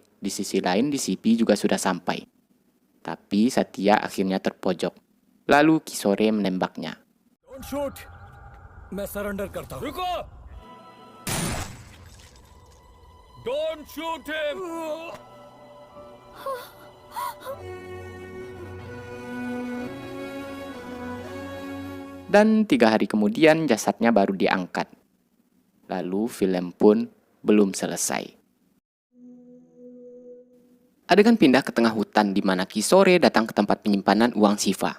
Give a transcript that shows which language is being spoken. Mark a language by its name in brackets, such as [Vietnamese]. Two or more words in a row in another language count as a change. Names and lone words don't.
[Indonesian] Di sisi lain, DCP juga sudah sampai. Tapi Satya akhirnya terpojok. Lalu Kisore menembaknya. [English] don't shoot [Hindi] मैं सरेंडर करता हूँ रुको! [English] Don't shoot him! [Indonesian] Dan 3 hari kemudian jasadnya baru diangkat. Lalu film pun belum selesai. Adegan pindah ke tengah hutan di mana Kisore datang ke tempat penyimpanan uang Shiva.